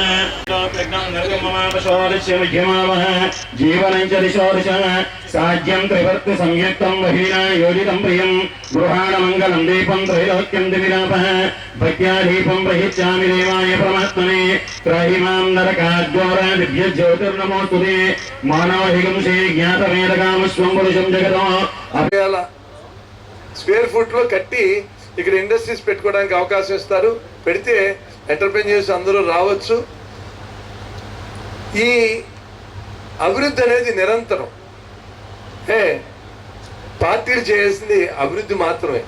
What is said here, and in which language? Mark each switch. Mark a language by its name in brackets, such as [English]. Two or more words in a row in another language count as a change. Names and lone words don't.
[Sanskrit] जीवनं च दिशो दिशः साज्यं त्रिवर्ति संयुक्तं वहीना योजितं प्रियं गृहाणमङ्गलं दीपं त्रैलोक्यं दिविलापः भक्त्या दीपं प्रहिष्यामि देवाय परमात्मने त्राहिमां नरकाद्वारादिभ्य ज्योतिर्नमोस्तुते मानवहिगंसे ज्ञातवेदकामस्वं पुरुषं जगतो [Telugu] అలా [English] square foot [Telugu] లో కట్టి ఇక్కడ ఇండస్ట్రీస్ పెట్టుకోవడానికి అవకాశం ఇస్తారు. పెడితే ఎంటర్ప్రెన్యూర్స్ అందరూ రావచ్చు. ఈ అభివృద్ధి అనేది నిరంతరం. పార్టీలు చేయాల్సింది అభివృద్ధి మాత్రమే.